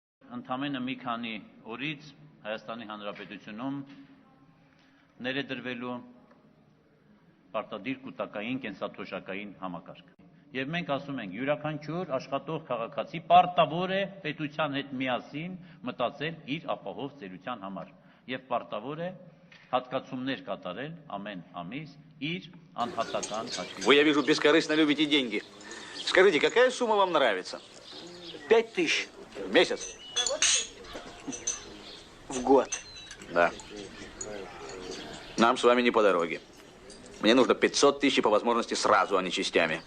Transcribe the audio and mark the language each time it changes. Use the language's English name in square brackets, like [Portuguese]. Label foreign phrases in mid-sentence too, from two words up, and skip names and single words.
[Armenian] ընդամենը մի քանի օրից Հայաստանի Հանրապետությունում ներդրվելու պարտադիր կൂട്ടակային կենսաթոշակային համակարգ։ Եվ մենք ասում ենք, յուրաքանչյուր աշխատող քաղաքացի պարտավոր է պետության հետ միասին մտածել իր ապահով ծերության համար եւ պարտավոր է հատկացումներ կատարել ամեն ամիս իր անհատական հաշվին։ [Russian] Вы, я вижу, бескорыстно любите деньги. Скажите, какая сумма вам нравится? 5000. В месяц? В год. Да. Нам с вами не по дороге. Мне нужно 500 000 по возможности сразу, а не частями.